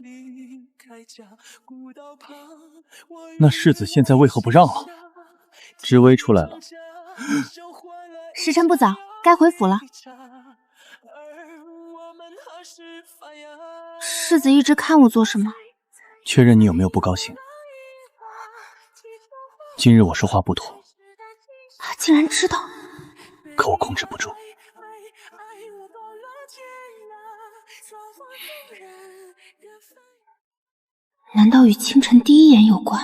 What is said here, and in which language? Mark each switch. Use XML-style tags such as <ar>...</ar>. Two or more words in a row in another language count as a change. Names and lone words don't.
<zh>那世子現在為何不讓了？知微出來了。時辰不早，該回府了。世子一直看我做什麼？確認你有沒有不高興。今日我說話不妥。他竟然知道。可我控制不住。難道與清晨第一眼有關？</zh>